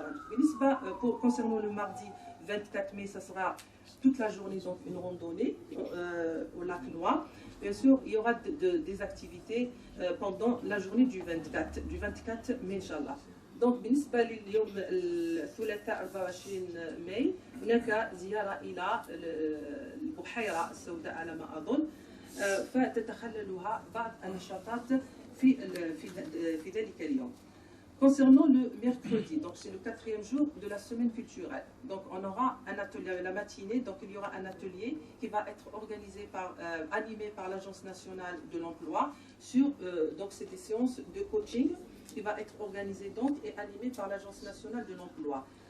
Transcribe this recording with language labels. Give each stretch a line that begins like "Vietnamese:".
Arabic: بالنسبة
French: concernant le mardi 24 mai, ça sera toute la journée donc une randonnée au lac Noir. Bien sûr, il y aura des activités pendant la journée du 24 mai, Inch'Allah. Donc
Arabic: بالنسبة لليوم الثلاثاء 24 ماي هناك زيارة إلى البحيرة السوداء على ما أظن، فتتخللها بعض النشاطات في ذلك اليوم.
French: Concernant le mercredi, donc c'est le quatrième jour de la semaine culturelle. Donc on aura un atelier la matinée, donc il y aura un atelier qui va être organisé animé par l'Agence nationale de l'emploi sur donc c'est des séances de coaching qui va être organisée donc et animée par l'Agence nationale de l'emploi.